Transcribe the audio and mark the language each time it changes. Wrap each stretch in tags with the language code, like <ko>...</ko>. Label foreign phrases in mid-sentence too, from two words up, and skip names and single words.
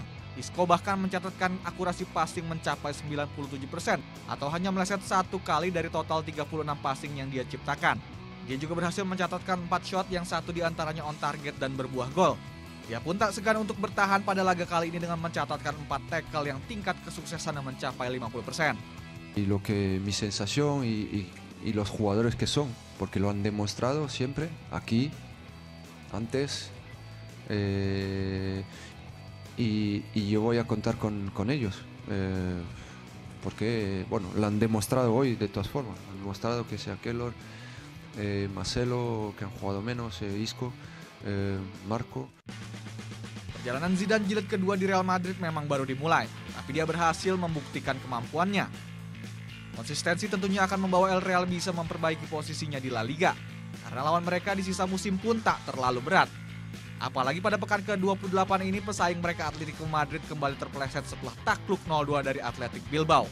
<id>Isco bahkan mencatatkan akurasi passing mencapai 97% atau hanya meleset 1 kali dari total 36 passing yang dia ciptakan. Dia juga berhasil mencatatkan 4 shot yang 1 diantaranya</id> <en>on target</en> <id>dan berbuah gol. Dia pun tak segan untuk bertahan pada laga kali ini dengan mencatatkan 4 tackle yang tingkat kesuksesannya mencapai 50%.</id> <es>Y lo que mi sensación y los jugadores que son, porque lo han demostrado siempre aquí, antes, y yo voy a contar con ellos, porque bueno, lo han demostrado hoy de todas formas, han demostrado que sea Keylor, Marcelo, que han jugado menos, Isco, Marco.</es> <id>Perjalanan Zidane jilid kedua di Real Madrid memang baru dimulai, tapi dia berhasil membuktikan kemampuannya. Konsistensi tentunya akan membawa El Real bisa memperbaiki posisinya di La Liga, karena lawan mereka di sisa musim pun tak terlalu berat. Apalagi pada pekan ke-28 ini pesaing mereka Atletico Madrid kembali terpeleset setelah takluk 0-2 dari Athletic Bilbao.</id>